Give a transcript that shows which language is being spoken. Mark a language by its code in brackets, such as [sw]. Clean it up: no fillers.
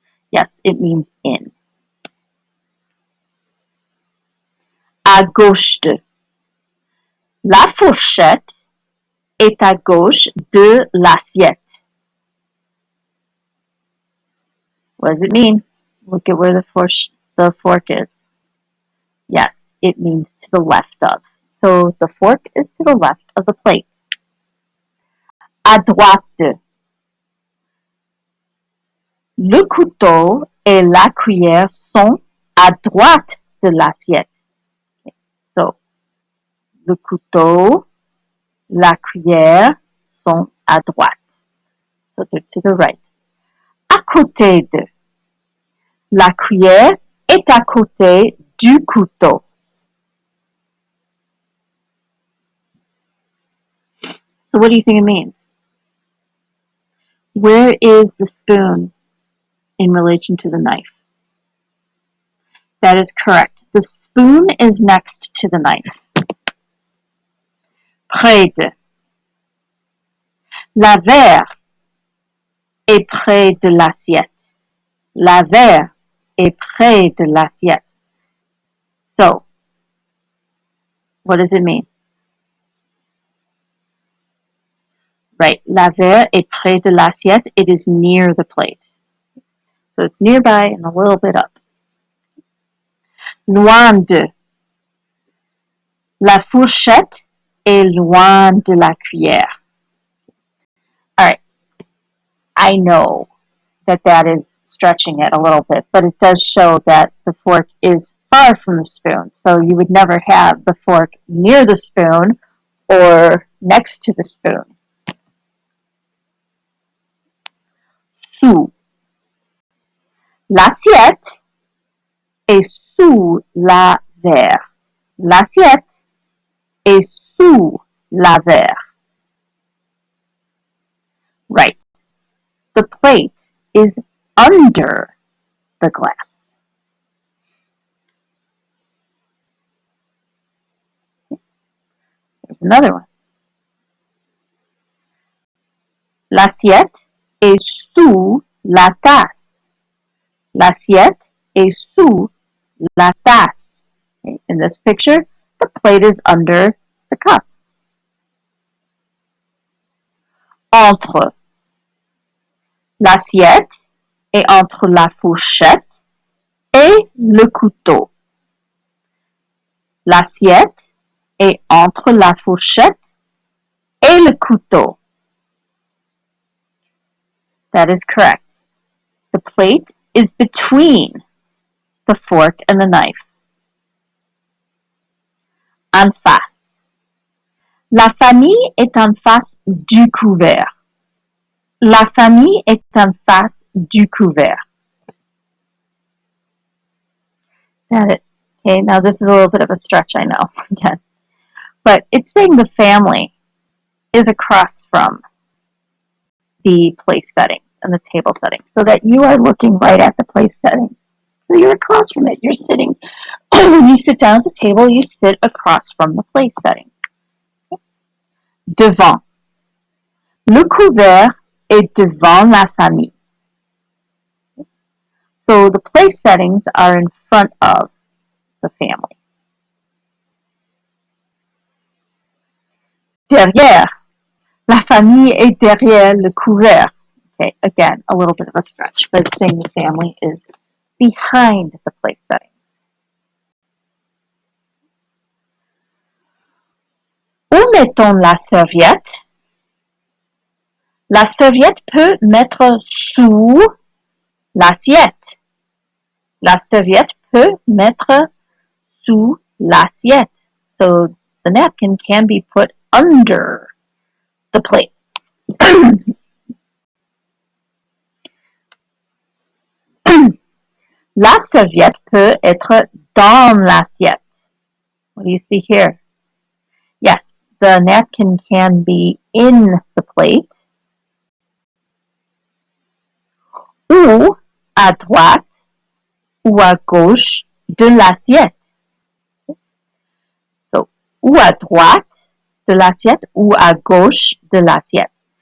[en] Yes, it means in. [fr] À gauche de. La fourchette est à gauche de l'assiette. [en] What does it mean? Look at where the fork is. Yes, it means to the left of. So the fork is to the left of the plate. [fr] À droite de. Le couteau et la cuillère sont à droite de l'assiette. Okay. So, le couteau, la cuillère sont à droite. [en] So they're to the right. [fr] À côté de. La cuillère est à côté du couteau. [en] So what do you think it means? Where is the spoon in relation to the knife? That is correct. The spoon is next to the knife. [fr] Près de. La verre est près de l'assiette. La verre est près de l'assiette. [en] So, what does it mean? [fr] Right, la verre est près de l'assiette. [en] It is near the plate. So it's nearby and a little bit up. [fr] Loin de. La fourchette est loin de la cuillère. [en] All right, I know that is stretching it a little bit, but it does show that the fork is far from the spoon. So you would never have the fork near the spoon or next to the spoon. [fr] Sous. L'assiette est sous la verre. L'assiette est sous la verre. [en] Right. The plate is under the glass. There's another one. [fr] L'assiette est sous la tasse. L'assiette est sous la tasse. [en] Okay. In this picture, the plate is under the cup. [fr] Entre. L'assiette est entre la fourchette et le couteau. L'assiette est entre la fourchette et le couteau. [en] That is correct. The plate is between the fork and the knife. [fr] En face. La famille est en face du couvert. La famille est en face du couvert. [en] Got it. Okay, now this is a little bit of a stretch, I know, again. But it's saying the family is across from the place settings and the table settings, so that you are looking right at the place settings. So you're across from it. You're sitting, when you sit down at the table, you sit across from the place setting. [fr] Devant. Le couvert est devant la famille. [en] So the place settings are in front of the family. [fr] Derrière. La famille est derrière le couvert. [en] Okay, again, a little bit of a stretch, but it's saying the family is behind the place settings. [fr] Où mettons la serviette? La serviette peut mettre sous l'assiette. La serviette peut mettre sous l'assiette. [en] So the napkin can be put under the plate. [fr] La serviette peut être dans l'assiette. [en] What do you see here? Yes, the napkin can be in the plate. [fr] Ou à droite ou à gauche de l'assiette. So, ou à droite de l'assiette ou à gauche de l'assiette.